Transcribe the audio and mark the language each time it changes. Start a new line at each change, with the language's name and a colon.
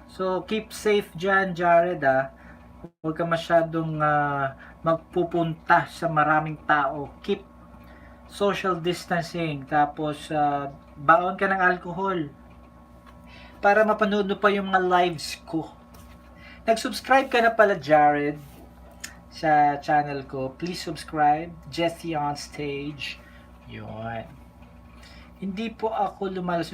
English: So, keep safe dyan, Jared, ah.
Filipino: Huwag ka masyadong magpupunta sa maraming tao.
English: Keep social distancing.
Filipino: Tapos, baon ka ng alcohol. Para mapanood mo pa yung mga lives ko. Nag-subscribe ka na pala, Jared, sa channel ko.
English: Please subscribe.
Filipino: Jesse on Stage. Yun. Hindi po ako lumalas.